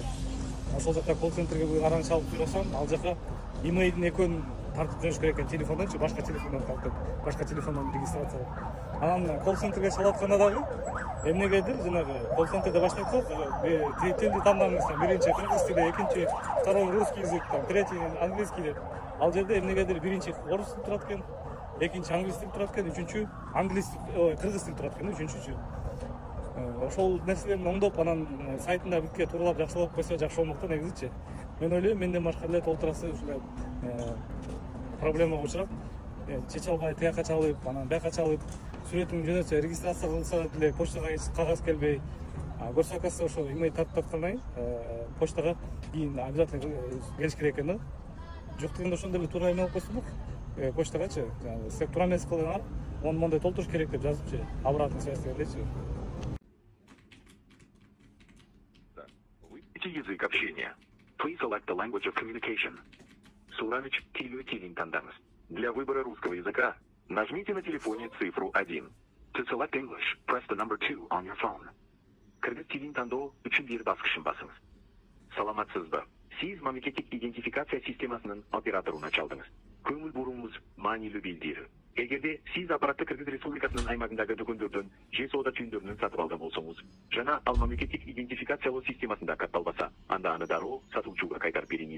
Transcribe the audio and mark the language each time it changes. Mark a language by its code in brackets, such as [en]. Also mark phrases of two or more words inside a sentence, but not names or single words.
[ky] Ошол жакта колл центрге караңчы алып турсам, ал жака emailдин экөөнүн тартып жүрүш керек экен телефондончу, башка телефондон тартып, башка телефондон регистрация. Анан колл центрге чалатканда дагы эмнегедир жанагы колл центрде баштайт, тилди тандаңыз, биринчи кыргыз тили, экинчи, [ru] второй русский язык, третий английский деп. [ky] Ал жерде эмнегедир биринчи орус тил турат экен, экинчи англис тил турат экен, үчүнчү кыргыз тил турат экен, үчүнчүсү. Ошол нерселерди оңдоп, анан сайтында бүтке тууралап жакшылап койсо жакшы болмок да негизичи. Мен ойлойм, менден башка эле толтурасы ушундай проблемага учурап, чече албай тияка чалып, анан бияка чалып, сүрөтүн жөнөтсө, регистрация кылса деле почтага эч кагаз келбей, көрсө оказывается ошо имей тартып аткандан кийин почтага кийин обязательно келиш керек экен да. Жок дегенде ошондой эле туура эме алып койсо почтагачы, сиз туура эмес кылыңар, мондай толтуруш керек деп жазыпчы, [ru] обратный связь [ky] дегендейчи. [ru] Язык общения. [en] Please select the language of communication. [ky] Сураныч тилүү тилин тандаңыз. [ru] Для выбора русского языка нажмите на телефоне цифру 1. [en] To select English, press the number 2 on your phone. [ky] Кыргыз тилин тандоо үчүн бир баскычын басыңыз. Саламатсызбы? Сиз мамлекеттик идентификация системасынын операторуна чалдыңыз. Көңүл буруңуз маанилүү билдирүү. Эгерде сиз аппаратты Кыргыз Республикасынын аймагындагы дүкөндөрдөн же соода түйүндөрүнөн сатып алган болсоңуз, жана ал мамлекеттик идентификациялоо системасында катталбаса, анда аны дароо сатуучуга кайтарып бериңиз.